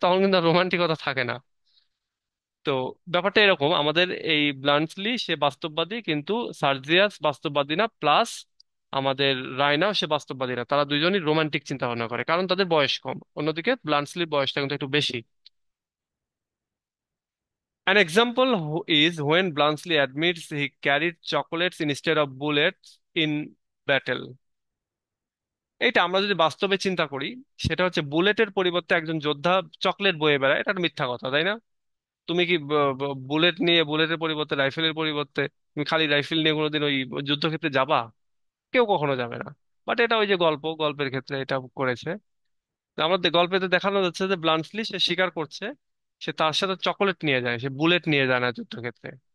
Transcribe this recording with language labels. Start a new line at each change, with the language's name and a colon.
Bangla: তখন কিন্তু রোমান্টিকতা থাকে না। তো ব্যাপারটা এরকম, আমাদের এই ব্লান্টলি সে বাস্তববাদী, কিন্তু সার্জিয়াস বাস্তববাদী না, প্লাস আমাদের রায়নাও সে বাস্তববাদী না। তারা দুইজনই রোমান্টিক চিন্তা ভাবনা করে, কারণ তাদের বয়স কম। অন্যদিকে ব্লান্টসলির বয়সটা কিন্তু একটু বেশি।
English: An example is when Bluntschli admits he carried chocolates instead of bullets in battle.
Bangla: এইটা আমরা যদি বাস্তবে চিন্তা করি, সেটা হচ্ছে বুলেটের পরিবর্তে একজন যোদ্ধা চকলেট বয়ে বেড়ায়, এটা একটা মিথ্যা কথা, তাই না? তুমি কি বুলেট নিয়ে, বুলেটের পরিবর্তে, রাইফেলের পরিবর্তে তুমি খালি রাইফেল নিয়ে কোনোদিন ওই যুদ্ধক্ষেত্রে যাবা? কেউ কখনো যাবে না। বাট এটা ওই যে গল্পের ক্ষেত্রে এটা করেছে। আমাদের গল্পেতে দেখানো যাচ্ছে যে ব্লান্টলি সে স্বীকার করছে, সে তার সাথে চকোলেট নিয়ে যায়, সে বুলেট নিয়ে যায় না যুদ্ধক্ষেত্রে।